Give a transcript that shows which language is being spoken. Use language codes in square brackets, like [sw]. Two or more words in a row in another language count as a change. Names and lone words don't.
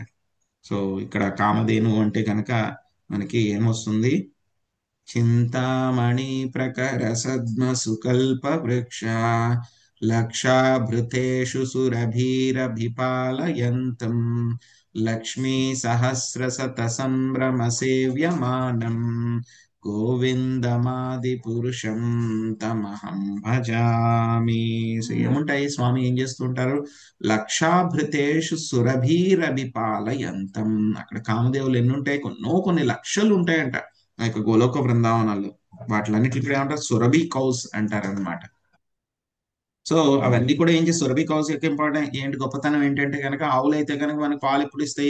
[te] సో ఇక్కడ కామధేనువు అంటే కనుక మనకి ఏమొస్తుంది? [sa] చింతామణి ప్రకర సద్మ సుకల్ప వృక్ష లక్షాభృతేషు సురభీరభిపాలయంతం లక్ష్మీ సహస్రశత సంభ్రమ సేవ్యమానం గోవిందమాది పురుషం తమహం భజామి. [te] సో ఏముంటాయి? స్వామి ఏం చేస్తుంటారు? [sa] లక్షాభృతేషు సురభీరభిపాలయంతం. [te] అక్కడ కామదేవులు ఎన్ని ఉంటాయి? కొన్ని లక్షలు ఉంటాయంట ఆ యొక్క గోలోక బృందావనాల్లో. వాటిలన్నిటి కూడా ఏమంటారు? సురభి కౌస్ అంటారనమాట. సో అవన్నీ కూడా ఏం చేసి సురభి కౌస్ యొక్క ఇంపార్టెంట్ ఏంటి, గొప్పతనం ఏంటంటే కనుక ఆవులు అయితే కనుక మనకి పాలు ఎప్పుడు ఇస్తాయి?